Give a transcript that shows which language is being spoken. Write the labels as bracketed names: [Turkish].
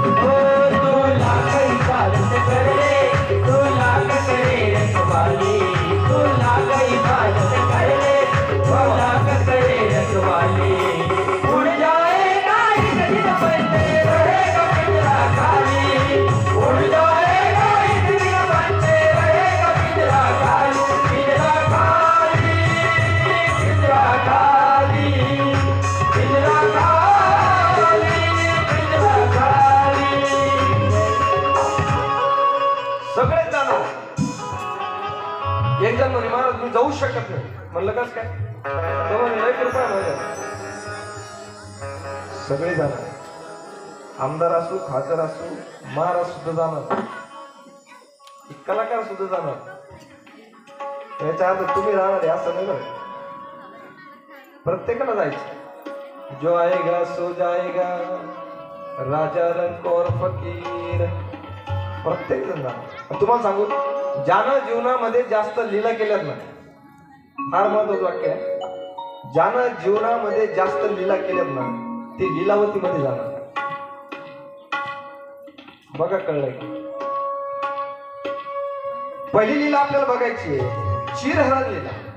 [Hindi] ओ तू लाख हिफाजत कर ले, तू लाख करे रखवाली. तू लाख हिफाजत कर ले, वो लाख करे रखवाली. उड़ जाएगा एक दिन बनते रहेगा पिंजरा खाली. उड़ जाएगा एक दिन बनते रहेगा पिंजरा खाली. पिंजरा खाली, पिंजरा खाली, पिंजरा खाली, पिंजरा खाली. [Marathi] सगळेच जाणार. एक जण म्हणे महाराज मी जाऊ शकत नाही. म्हणलं कस काय? कृपा सगळे जाणार. आमदार असो, खासदार असो, महाराज सुद्धा जाणार. कलाकार सुद्धा जाणार, याच्या अर्थ तुम्ही राहणार आहे असं नाही बरं. प्रत्येकाला जायचं. [Hindi] जो आएगा सो जाएगा, राजा रंक और फकीर, [Marathi] प्रत्येक जण जाणार. तुम्हाला सांगू, ज्यानं जीवनामध्ये जास्त लीला केल्यात ना, फार महत्वाचं वाक्य आहे, ज्यानं जीवनामध्ये जास्त लीला केल्यात ना ती लीलावती मध्ये जाणार. बघा कळलंय की पहिली लीला आपल्याला बघायची आहे, चिरहरण लीला.